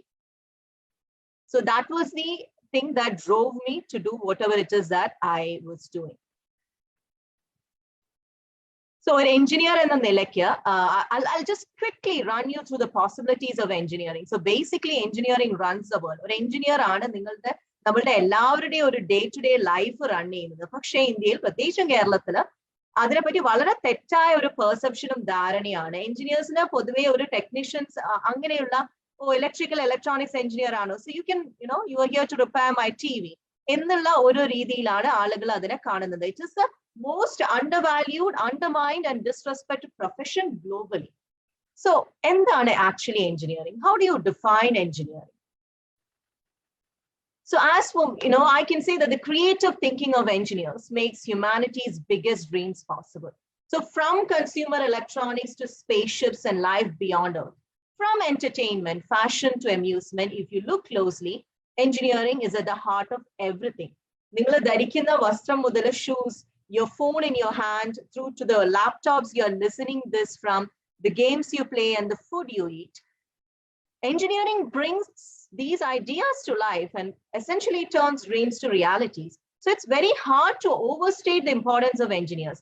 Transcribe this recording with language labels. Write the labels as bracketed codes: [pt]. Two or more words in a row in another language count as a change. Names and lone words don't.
[en] So that was the thing that drove me to do whatever it is that I was doing. So an engineer in the Nilakya, I'll just quickly run you through the possibilities of engineering. So basically engineering runs the world. [ml] ഓർ എഞ്ചിനീയർ ആണ് നിങ്ങളുടെ നമ്മുടെ എല്ലാവരുടെയും ഒരു [en] day-to-day life run [ml] ചെയ്യുന്നത്. പക്ഷേ ഇന്ത്യയിൽ പ്രത്യേകം കേരളത്തിൽ അതിനെ പറ്റി വളരെ തെറ്റായ ഒരു perception ഉം ധാരണയാണ്. എഞ്ചിനീയേഴ്സ് നെ പൊതുവേ ഒരു ടെക്നീഷ്യൻസ് അങ്ങനെയുള്ള [en] electrical electronics engineer [ml] ആണ്. [en] So you can, you are here to repair my TV. [ml] എന്നുള്ള ഒരു രീതിയിലാണ് ആളുകൾ അതിനെ കാണുന്നത്. [en] It is the most undervalued, undermined, and disrespected profession globally. So, endana actually engineering? How do you define engineering? So, as for, I can say that the creative thinking of engineers makes humanity's biggest dreams possible. So, from consumer electronics to spaceships and life beyond Earth, from entertainment, fashion to amusement, if you look closely, engineering is at the heart of everything. [ml] നിങ്ങൾ ധരിക്കുന്ന വസ്ത്രം മുതൽ [en] shoes, your phone in your hand, through to the laptops you're listening this from, the games you play and the food you eat. Engineering brings these ideas to life and essentially turns dreams to realities. So it's very hard to overstate the importance of engineers.